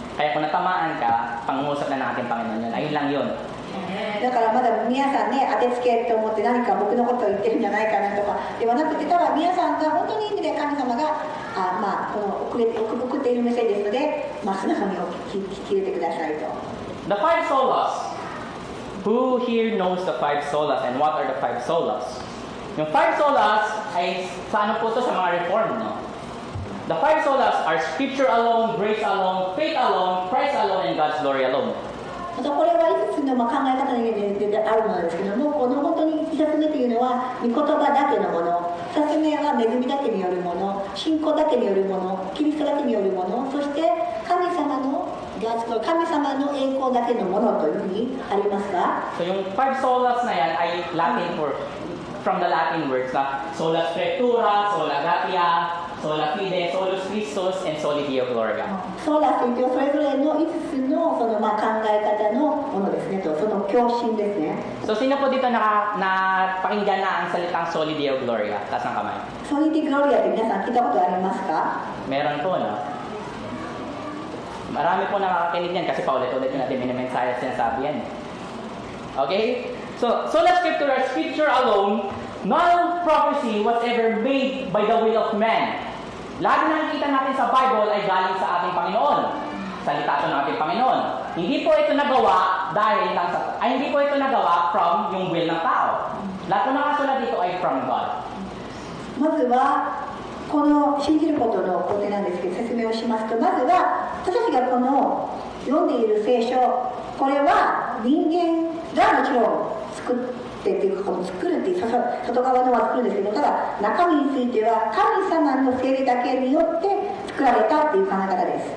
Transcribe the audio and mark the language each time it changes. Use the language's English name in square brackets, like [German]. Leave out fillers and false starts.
[Filipino] Kaya kung natamaan ka, pangungusap na ng ating Panginoon yun. Ayun lang yun. [Japanese] だからまだ皆さんね、当てつけと思って何か僕のことを言ってるんじゃないかなとかではなくて、ただ皆さんが本当に意味で神様がこの送っているメッセージですので、素直に聞き入れてくださいと。 [English] The five solas. Who here knows the five solas and what are the five solas? [Filipino] Yung five solas ay sa ano po ito sa mga reform, no? [English] The five solas are Scripture alone, grace alone, faith alone, Christ alone, and God's glory alone. [Japanese] これは5つの考え方にあるものですけども、この本当に1つ目というのは御言葉だけのもの、2つ目は恵みだけによるもの、信仰だけによるもの、キリストだけによるもの、そして神様の栄光だけのものというふうにありますか？ [Filipino] So yung five solas na yan ay Latin word, [English] from the Latin words [Filipino] na sola scriptura, sola gratia, sola fide, solus Christus, and soli Deo gloria. [Japanese] ソーラスといってそれぞれの5つの考え方のものですねと、その教訓ですね。 [Filipino] So sino po dito napakinggan na ang salitang soli Deo gloria? Taas ng kamay. [Japanese] ソリティグロリアって皆さん聞いたことありますか？ [Filipino] Meron po, no? Marami po nakakakinig yan kasi paulit-ulit yung natin minimensahe at sinasabi yan. Okay? [English] So, sola scriptura, Scripture alone, no prophecy was ever made by the will of man. [Filipino] Lahat na nakikita natin sa Bible ay galing sa ating Panginoon. Salita ito ng ating Panginoon. Hindi po ito nagawa hindi po ito nagawa from yung will ng tao. Lahat po nakasulat dito ay from God. [Japanese] まずはこの信じることの工程なんですけど、説明をしますと、まずは私たちがこの読んでいる聖書、これは人間がもちろん作ってっていうか、作るっていう外側のは作るんですけど、ただ中身については神様の聖霊だけによって作られたっていう考え方です。